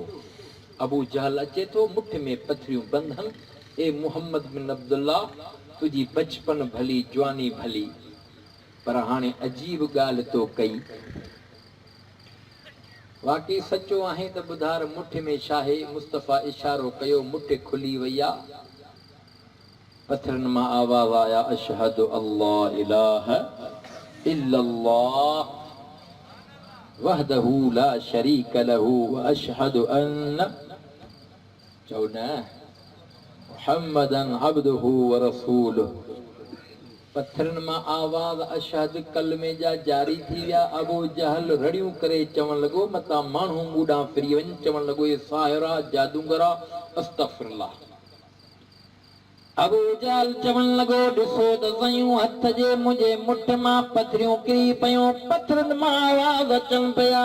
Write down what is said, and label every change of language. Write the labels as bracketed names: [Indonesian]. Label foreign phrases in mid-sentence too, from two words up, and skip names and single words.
[Sindhi] अबू जहल अचे थो, मुठ में पथरियूं बंधन, ए मुहम्मद बिन अब्दुल्ला तुझी बचपन भली, जवानी भली, पर हाणे अजीब ॻाल्हि तो कई। वाकई सचो आहे त ॿुधार मुठ में छा आहे? मुस्तफ़ा इशारो कयो, मुठ खुली वई आहे, पथरनि मां आवाज़ आया, [Arabic] أشهد أن لا إله إلا الله وحده لا شريك له وأشهد أن, [Sindhi] चओ न, [Arabic] محمدا عبده ورسوله. [Sindhi] पत्थरनि मां आवाज़ अशहद कलमे जा जारी थी विया। अबू जहल रड़ियूं करे चवण लॻो, मतां माण्हू मूं फिरी वञ, चवण लॻो हे साहिरा, जादूगरा, अस्तग़फिरुल्लाह। अबू जाल चवण लॻो, ॾिसो त सयूं हथ जे मुंहिंजे मुठ मां पथरियूं किरी पयूं, पथरनि मां आवाज़ अचनि पिया।